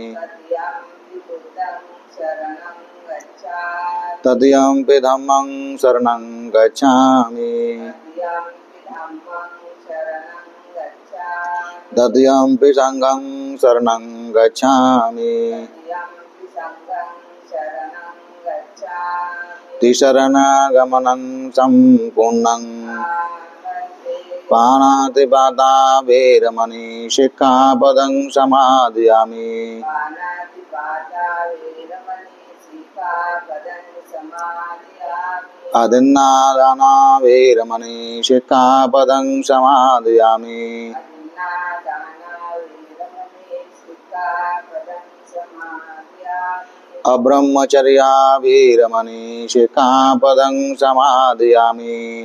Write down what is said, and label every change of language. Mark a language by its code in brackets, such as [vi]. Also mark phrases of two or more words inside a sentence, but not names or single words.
[pi] तृतीयंपि धम्मं शरणं गच्छामि, तृतीयंपि संघं शरणं गच्छामि, तिसरणागमनं सम्पूर्णं। पाणातिपाता वैरमणि सिक्खापदं समादयामि, अदिन्नादाना वैरमणि सिक्खापदं समादयामि, अब्रह्मचर्या वैरमणि सिक्खापदं समादयामि,